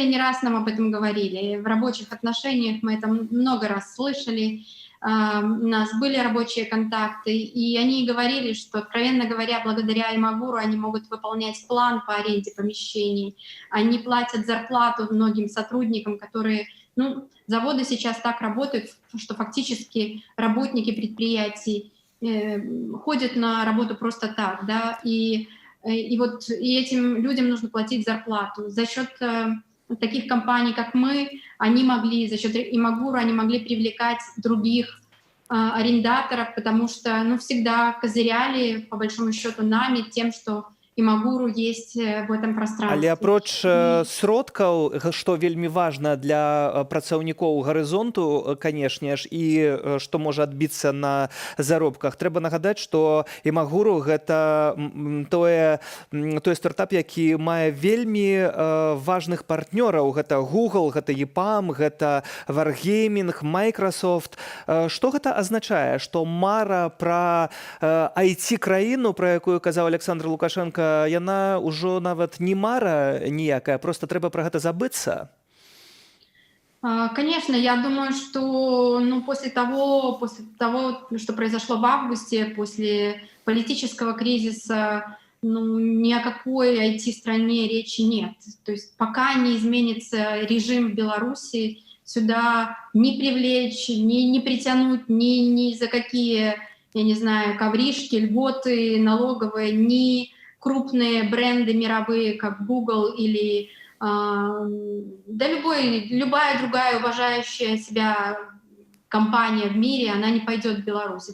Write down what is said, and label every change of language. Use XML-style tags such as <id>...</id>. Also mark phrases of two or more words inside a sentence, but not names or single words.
<ru>не раз нам об этом говорили, в рабочих отношениях мы это много раз слышали, у нас были рабочие контакты, и они говорили, что, откровенно говоря, благодаря Имагуру они могут выполнять план по аренде помещений, они платят зарплату многим сотрудникам, которые, заводы сейчас так работают, что фактически работники предприятий ходят на работу просто так, да, и этим людям нужно платить зарплату. За счет таких компаний, как мы, они могли, за счет Имагуру, они могли привлекать других арендаторов, потому что всегда козыряли, по большому счету, нами, тем, что Имагуру есть в этом пространстве.</ru> <be>Але апроч сродкаў, што вельмі важна для працаўнікоў «Горизонту», канешне ж, і што можа адбіцца на заробках, трэба нагадаць, што Имагуру гэта той стартап, які мае вельмі важных партнёраў. Гэта Google, гэта EPAM, гэта Wargaming, Microsoft. Што гэта азначае? Што мара пра IT-краіну, пра якую казаў Александр Лукашенко, яна ўжо нават не мара ніякая, просто трэба пра гэта забыцца?</be> <ru>Конечно, я думаю, что после того, что произошло в августе, после политического кризиса, ни о какой IT-стране речи нет. То есть пока не изменится режим в Беларуси, сюда не привлечь, не притянуть ни за какие, я не знаю, ковришки, льготы налоговые, ни крупные бренды мировые, как Google или любая другая уважающая себя компания в мире, она не пойдет в Беларусь.</ru>